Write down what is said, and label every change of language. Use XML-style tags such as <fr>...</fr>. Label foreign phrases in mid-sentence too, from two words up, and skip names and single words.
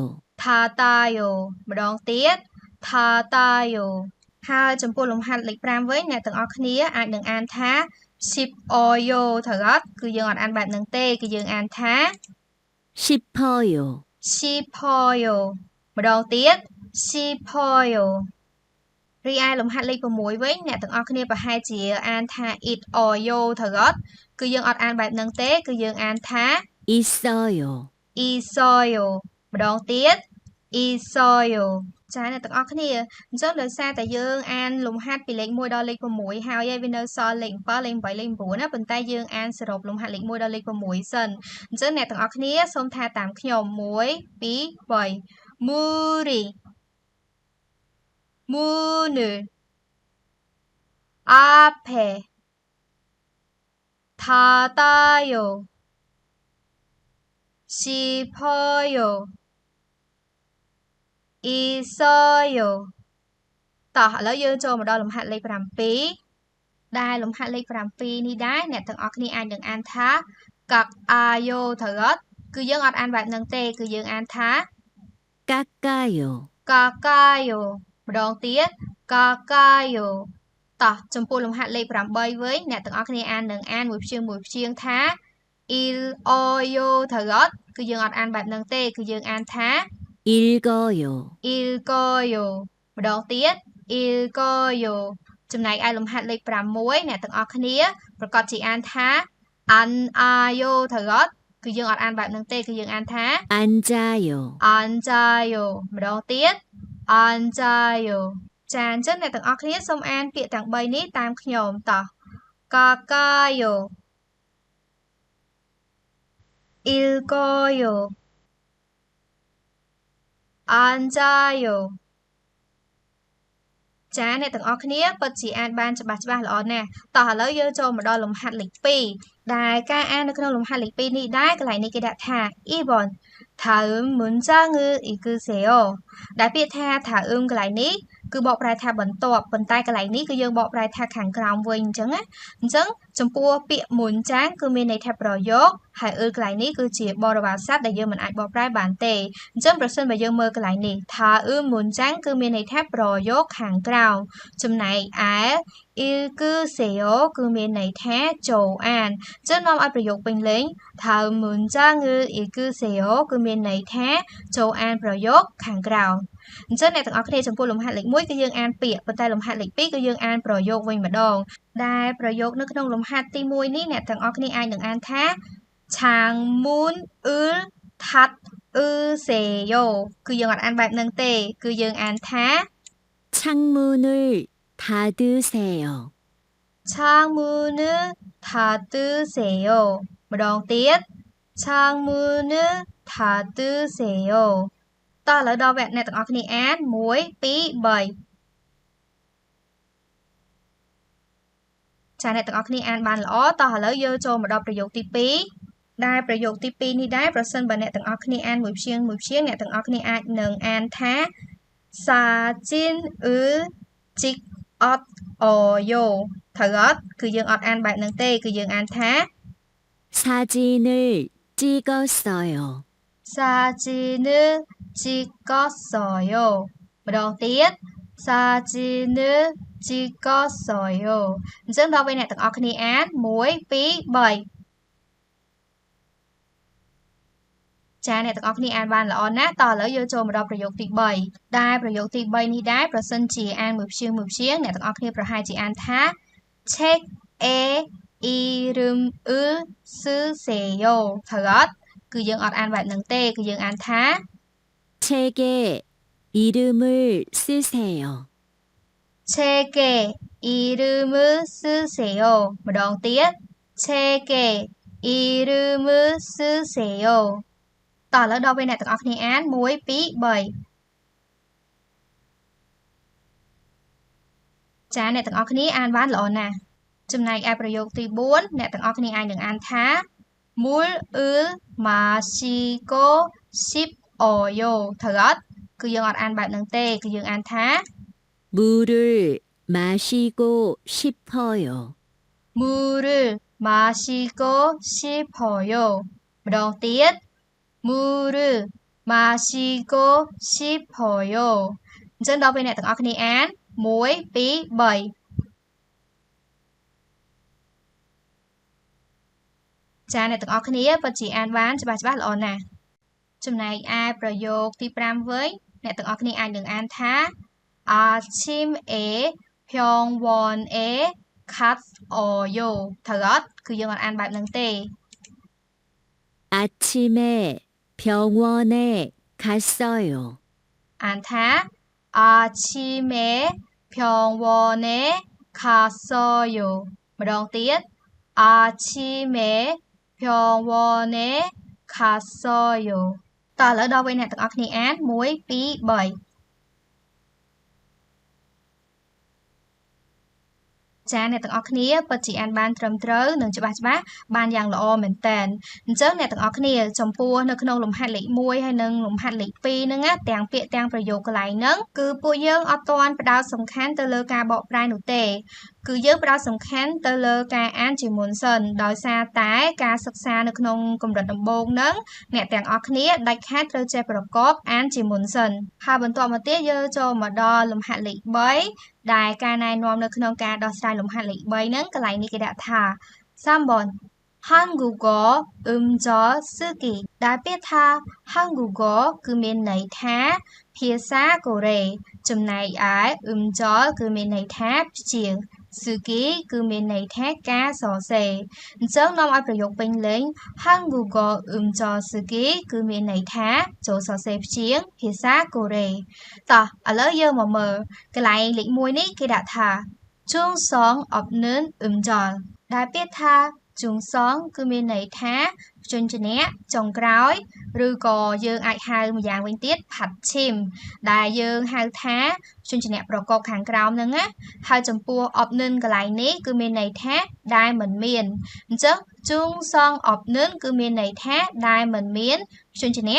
<km>ម្ដងទៀត 닫아요 ហើយចំពោះលំហាត់លេខ5វិញអ្នកទាំងអស់គ្នាអាចនឹងអានថា 싶어요 thagot គឺយើងអត់អានបែបហ្នឹងទេគឺយើងអានថា</km> <ko>싶어요</ko> <km>ម្ដងទៀត 싶어요 រីឯលំហាត់លេខ6វិញអ្នកទាំងអស់គ្នាប្រហែលជាអានថា it or yo thagot គឺយើងអត់អានបែបហ្នឹងទេគឺយើងអានថា</km> <ko>있어요</ko> <km>ម្ដងទៀត 있어요 ចា៎អ្នកទាំងអស់គ្នាអញ្ចឹងដោយសារតែយើងអានលំហាត់ពីលេខ1ដល់លេខ6ហើយវានៅសល់លេខ7លេខ8លេខ9ណាប៉ុន្តែយើងអានសរុបលំហាត់លេខ1ដល់លេខ6សិនអញ្ចឹងអ្នកទាំងអស់គ្នាសូមថាតាមខ្ញុំ1 2 3 muri</km> <ko>문을 앞에 닫아요 싶어요 있어요</ko> <km>តោះឥឡូវយើងចូលមកដល់លំហាត់លេខ7ដែលលំហាត់លេខ7នេះដែរអ្នកទាំងអស់គ្នាអាចនឹងអានថា 깎아요 thagot គឺយើងអត់អានបែបហ្នឹងទេគឺយើងអានថា</km> <ko>깎아요</ko> <km>ម្ដងទៀត 깎아요 តោះចំពោះលំហាត់លេខ8វិញអ្នកទាំងអស់គ្នាអាននឹងអានមួយព្យាង្គថា il어요 thagot គឺយើងអត់អានបែបហ្នឹងទេគឺយើងអានថា</km> <ko>읽어요</ko> <km>ម្ដងទៀត ilgoyo ចំណែកឯលំហាត់លេខ6អ្នកទាំងអស់គ្នាប្រកាសជាអានថា an아요 thagot គឺយើងអត់អានបែបហ្នឹងទេគឺយើងអានថា</km> <ko>앉아요</ko> <km>ម្ដងទៀត 앉아요 ចាអញ្ចឹងអ្នកទាំងអស់គ្នាសូមអានពាក្យទាំង3នេះតាមខ្ញុំតោះ</km> <ko>깎아요 읽어요 앉아요</ko> <km>ចាអ្នកទាំងអស់គ្នាពិតជាអានបានច្បាស់ល្អណាស់តោះឥឡូវយើងចូលមកដល់លំហាត់លេខ2ដែលការអាននៅក្នុងលំហាត់លេខ 2នេះដែរកន្លែងនេះគេដាក់ថា</km> <ko>2번 다음 문장을 읽으세요</ko> <km>ដែលពាក្យថាថាកន្លែងនេះគឺបកប្រែថាបន្ទាប់ប៉ុន្តែកន្លែងនេះគឺយើងបកប្រែថាខាងក្រោមវិញអញ្ចឹងណាអញ្ចឹង ចំពោះពាក្យ 문장 គឺមានន័យថាប្រយោគហើយកន្លែងនេះគឺជាបរិវារស័ព្ទដែលយើងមិនអាចបកប្រែបានទេអញ្ចឹងប្រសិន បើយើងមើលកន្លែងនេះថា 문장 គឺមានន័យថាប្រយោគខាងក្រោមចំណែកឯ 읽으세요 គឺមានន័យ ថាចូលអានចឹងនាំឲ្យប្រយោគពេញលេញថា</km> <ko>문장을 읽으세요</ko> <km>គឺមានន័យថាចូលអានប្រយោគខាងក្រោមអញ្ចឹងអ្នកទាំងអស់គ្នាចំពោះលំហាត់លេខ1គឺយើងអានពាក្យប៉ុន្តែលំហាត់លេខ2គឺយើងអានប្រយោគវិញម្ដងដែលប្រយោគនៅក្នុងលំហាត់ទី1នេះអ្នកទាំងអស់គ្នាអាចនឹងអានថា</km> <ko>창문을 닫으세요</ko> <km>គឺយើងអត់អានបែបហ្នឹងទេគឺយើងអានថា</km> <ko>창문을 닫으세요. 창문을 닫으세요</ko> <km>ម្ដងទៀត</km> <ko>창문을 닫으세요</ko> <km>តោះឥឡូវដល់វគ្គអ្នកទាំងអស់គ្នាអាន1 2 3 ចាអ្នកទាំងអស់គ្នាអានបានល្អតោះឥឡូវយើងចូលមកដល់ប្រយោគទី2ដែលប្រយោគទី2នេះដែរប្រសិនបើអ្នកទាំងអស់គ្នាអានមួយព្យាង្គអ្នកទាំងអស់គ្នាអាចនឹងអានថា</km> <ko>사진을 찍었어요</ko> <km>ត្រូវអត់គឺយើងអត់អានបែបហ្នឹងទេគឺយើងអានថា</km> <ko>사진을 찍었어요. 사진을 찍었어요</ko> <km>ម្ដងទៀត</km> <ko>사진을 찍었어요</ko> <km>អញ្ចឹងដល់ពេលអ្នកទាំងអស់គ្នាអាន1 2 3 ចាអ្នកទាំងអស់គ្នាអានបានល្អណាស់តោះឥឡូវយើងចូលមកដល់ប្រយោគទី3ដែលប្រយោគទី3នេះដែរប្រសិនជាអានមួយព្យាង្គអ្នកទាំងអស់គ្នាប្រហែលជាអានថា</km> <ko>책에 이름을 쓰세요</ko> <km>ត្រូវអត់គឺយើងអត់អានបែបហ្នឹងទេគឺយើងអានថា</km> <ko>책에 이름을 쓰세요. 책에 이름을 쓰세요</ko> <km>ម្ដងទៀត</km> <ko>책에 이름을 쓰세요</ko> <km>តោះឥឡូវដល់ពេលអ្នកទាំងអស់គ្នាអាន1 2 3 ចាអ្នកទាំងអស់គ្នាអានបានល្អណាស់ចំណែកឯប្រយោគទី4អ្នកទាំងអស់គ្នាអាចនឹងអានថា</km> <ko>물을 마시고 싶어요</ko> <km>ត្រូវអត់គឺយើងអត់អានបែបហ្នឹងទេគឺយើងអានថា</km> <ko>물을 마시고 싶어요. 물을 마시고 싶어요</ko> <km>ម្ដងទៀត</km> <ko>물을 마시고 싶어요</ko> <km>អញ្ចឹងដល់ពេលអ្នកទាំងអស់គ្នាអាន1 2 3 ចាអ្នកទាំងអស់គ្នាពិតជាអានបានច្បាស់ល្អណាស់ចំណែកឯប្រយោគទី5វិញអ្នកទាំងអស់គ្នាអាចនឹងអានថា</km> <ko>아침에 병원에 갔어요</ko> <km>ត្រូវអត់គឺយើងអត់អានបែបហ្នឹងទេ</km> <ko>아침에 병원에 갔어요.</ko> <km>អានថា</km> <ko>아침에 병원에 갔어요</ko> <km>ម្ដងទៀត</km> <ko>아침에 병원에 갔어요</ko> <km>តោះឥឡូវដល់ពេលអ្នកទាំងអស់គ្នាអាន1 2 3ចាអ្នកទាំងអស់គ្នា ពិតជាអានបានត្រឹមត្រូវនិងច្បាស់បានយ៉ាងល្អមែនតើអញ្ចឹងអ្នកទាំងអស់គ្នាចំពោះនៅក្នុងលំហាត់លេខ1ហើយនិងលំហាត់លេខ2ហ្នឹងណាទាំងពាក្យទាំងប្រយោគកន្លែងហ្នឹងគឺពួកយើងអត់ទាន់ផ្ដោតសំខាន់ទៅលើការបកប្រែនោះទេគឺយើងផ្ដោតសំខាន់ទៅលើការអានជាមុនសិនដោយសារតែ ការសិក្សានៅក្នុងកម្រិតដំបូងហ្នឹងអ្នកទាំងអស់គ្នាដាច់ខាតត្រូវចេះប្រកបអានជាមុនសិនហើយបន្ទាប់មកទៀតយើងចូលមកដល់លំហាត់លេខ3ដែលការណែនាំនៅក្នុងការដោះស្រាយលំហាត់លេខ3ហ្នឹងកន្លែងនេះគេដាក់ថា</km> <ko>3번 한국어 음절 쓰기</ko> <km>ដែលពាក្យថា 한국어 គឺមានន័យថាភាសាកូរ៉េចំណែកឯ 음절 គឺមានន័យថាព្យាង្គ 쓰기 គឺមានន័យថាការសរសេរអញ្ចឹងនាំឲ្យប្រយោគពេញលេញ</km> <ko>한국어 음절 쓰기</ko> <km>គឺមានន័យថាចូលសរសេរព្យាង្គភាសាកូរ៉េតោះឥឡូវយើងមកមើលកន្លែងលេខ1នេះគេដាក់ថា</km> <ko>중성 없는 음절</ko> <km>ដែល ពាក្យថាជុងសងគឺមានន័យថាព្យញ្ជនៈចុងក្រោយឬក៏យើងអាចហៅម្យ៉ាងវិញទៀតផាត់ឈីមដែលយើងហៅថាព្យញ្ជនៈប្រកបខាងក្រោមហ្នឹងណាហើយចំពោះ អបនិនកន្លែងនេះគឺមានន័យថាដែលមិនមានអញ្ចឹងជុងសងអបនិនគឺមានន័យថាដែលមិនមានព្យញ្ជនៈ</km>